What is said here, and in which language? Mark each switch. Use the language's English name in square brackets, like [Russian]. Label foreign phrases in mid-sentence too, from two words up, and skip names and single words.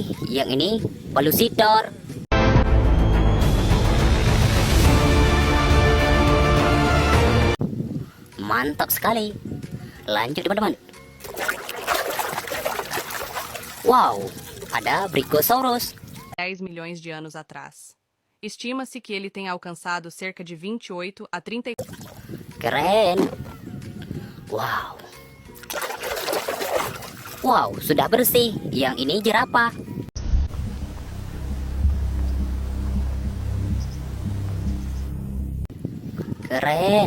[Indonesian] Yang ini polusitor. Mantap sekali. Lanjut teman-teman. Wow, ada Brachiosaurus. [Portuguese] 10 milhões de anos atrás. Estima-se que ele tenha alcançado cerca de 28 a 30. [Indonesian] Keren. Wow. Wow, sudah bersih. Yang ini jerapah. Keren.